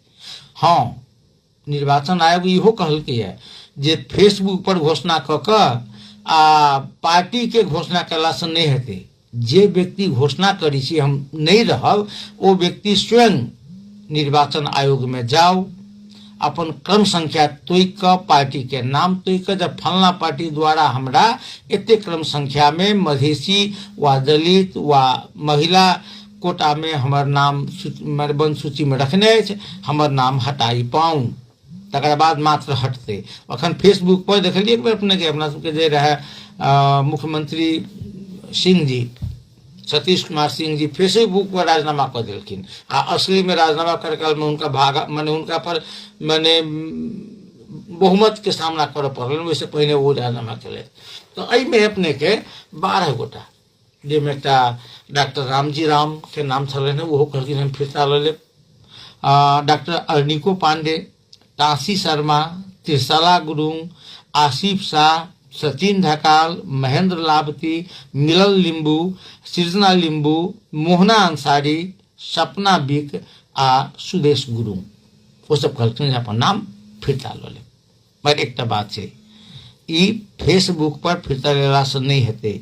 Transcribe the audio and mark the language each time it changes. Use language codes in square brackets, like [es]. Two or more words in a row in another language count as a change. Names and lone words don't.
[mai] हाँ, निर्वाचन आयोग इहो कहलकै है जे फेसबुक पर घोषणा क के आ पार्टी के घोषणा कला से नहीं हेतै। जे व्यक्ति घोषणा करी छी हम नहीं रहब, वो व्यक्ति स्वयं निर्वाचन आयोग में जाओ, अपन क्रम संख्या तोक क पार्टी के नाम तोक क, जब फलना पार्टी द्वारा हमरा एते क्रम संख्या में मधेसी व दलित व महिला कोटा में हमर नाम बंद सूची में रखने है, हमर नाम हटाई पाऊँ, तकर बाद मात्र हटते। अखन फेसबुक पर देखलिए एक बार अपने के अपना सबके जे रहे मुख्यमंत्री सिंह जी, सतीश कुमार सिंह जी फेसबुक पर राजीनामा कर दिलखिन, आ असली में राजीनामा करे काल में उनका भागा माने उनका पर माने बहुमत के सामना करे पड़ल, वैसे पहले वो राजीनामा केले। तो एहि में अपने के 12 गोटा जेमे एकटा डॉक्टर रामजी राम के नाम छलनि, ओहो कहलखिन हम फिरता लऽ लेब। डॉक्टर अर्निको पांडे, तांसी शर्मा, त्रिशला गुरुंग, आसिफ शाह, सचिन ढकाल, महेंद्र लाबती, मिलल लिंबू, सृजना लिंबू, मोहना अंसारी, सपना बिक आ सुदेश गुरुंग, वो सब कहलखिन अपन नाम फिरता लऽ लेब। पर एकटा बात छै, ई फेसबुक पर फिरता लेला से नहीं हेतै।